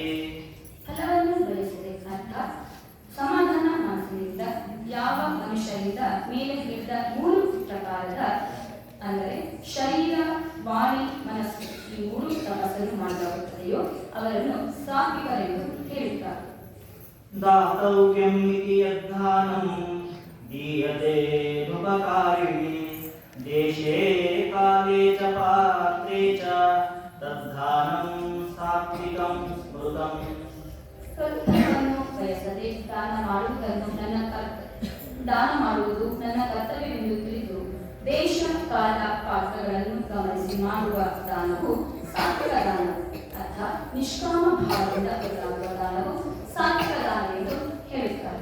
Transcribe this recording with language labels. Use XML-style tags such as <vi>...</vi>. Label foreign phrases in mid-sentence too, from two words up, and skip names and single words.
<kn>ಫಲವನ್ನು ಬಯಸದೆ ಅರ್ಥಾತ್ ಸಮಾಧಾನ ಮನಸ್ಸಿನಿಂದ ಯಾವ ಮನುಷ್ಯರಿಂದ ಮೇಲೆ ಹೇಳಿದ ಮೂರು ಪ್ರಕಾರದ ಅಂದರೆ ಶರೀರ, ವಾಣಿ, ಮನಸ್ಸು ಈ ಮೂರು ತಪಸ್ಸನ್ನು ಮಾಡಲಾಗುತ್ತದೆಯೋ ಅವರನ್ನು ಸಾತ್ವಿಕರೆಂದು ಹೇಳುತ್ತಾರೆ.</kn> <sa>ದಾತವ್ಯಂ ಇತಿ ಯದ್ಧಾನಂ ದೀಯತೆ ಉಪಕಾರಿಣಿ ದೇಶೇ ಕಾಲೇ ಚ ಪಾತ್ರೇ ಚ ತದ್ಧಾನಂ ಸಾತ್ವಿಕಂ ಸ್ಮೃತಂ.</sa> <kn>ಫಲವನ್ನು ಬಯಸದೆ ದಾನ ಮಾಡುವುದು ನನ್ನ ಕರ್ತವ್ಯವೆಂದು ತಿಳಿದು ದೇಶ ಕಾಲ ಪಾತ್ರಗಳನ್ನು ಗಮನಿಸಿ ಮಾಡುವ ದಾನವು ಸಾತ್ವಿಕ ದಾನ. ಅರ್ಥ ನಿಷ್ಕಾಮ ಭಾವದಿಂದ ಬದಲಾಗುವ ದಾನವು ಸಾತ್ವಿಕ ದಾನ ಎಂದು ಹೇಳುತ್ತಾರೆ.</kn>